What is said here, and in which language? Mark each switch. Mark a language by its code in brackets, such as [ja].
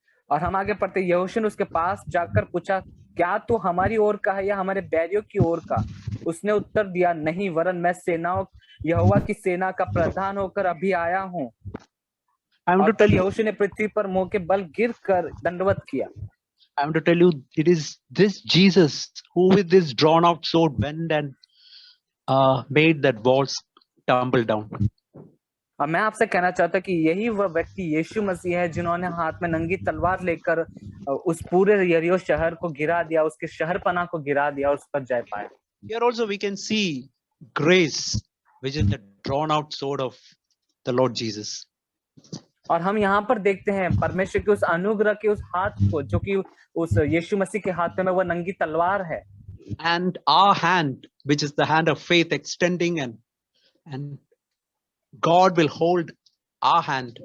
[hi] और हम आगे पढ़ते, यहोशू ने उसके पास जाकर पूछा, क्या तू हमारी ओर का है या हमारे बैरियों की ओर का? उसने उत्तर दिया, नहीं, वरन मैं सेनाओं यहोवा की सेना का प्रधान होकर अभी आया हूँ. और तब यहोशू ने पृथ्वी पर मुंह के बल गिर कर दंडवत किया. [en] I want to tell you, it is this Jesus who with this drawn out sword went and made that walls tumble down. [hi] अब मैं आपसे कहना चाहता कि यही वह व्यक्ति यीशु मसीह है जिन्होंने हाथ में नंगी तलवार लेकर उस पूरे यरीहो शहर को गिरा दिया, उसके शहरपनाह को गिरा दिया और उस पर जय पाया. [en] Here also we can see grace, which is the drawn out sword of the Lord Jesus. [hi] और हम यहाँ पर देखते हैं परमेश्वर के उस अनुग्रह के उस हाथ को, जो कि उस यीशु मसीह के हाथ में वह नंगी तलवार है. [en] And our hand, which is the hand of faith, extending and God will hold our hand.